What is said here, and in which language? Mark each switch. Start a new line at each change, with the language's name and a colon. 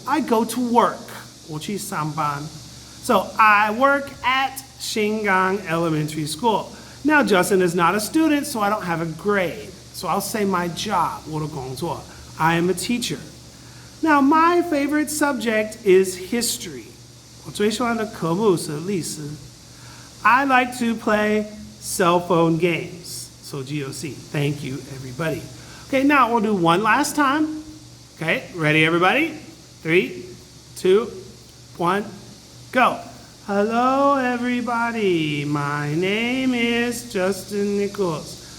English: I go to work.
Chinese: 我去上班.
English: So I work at Xingang Elementary School. Now, Justin is not a student, so I don't have a grade. So I'll say my job,
Chinese: 我的工作.
English: I am a teacher. Now, my favorite subject is history.
Chinese: 我最喜欢的科目是历史.
English: I like to play cell phone games.
Chinese: 手机游戏.
English: Thank you, everybody. Okay, now we'll do one last time. Okay, ready, everybody? 3, 2, 1, go. Hello, everybody. My name is Justin Nichols.